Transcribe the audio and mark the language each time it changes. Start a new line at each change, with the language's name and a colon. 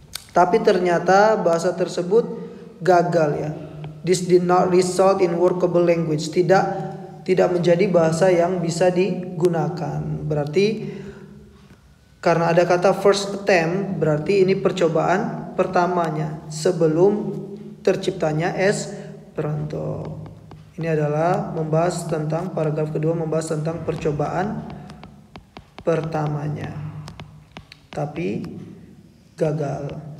Indonesian: Tapi ternyata bahasa tersebut gagal ya.
English: This did not result in workable language.
Indonesian: Tidak menjadi bahasa yang bisa digunakan. Berarti karena ada kata
English: first attempt,
Indonesian: berarti ini percobaan pertamanya sebelum terciptanya Esperanto. Ini adalah membahas tentang paragraf kedua, membahas tentang percobaan pertamanya, tapi gagal.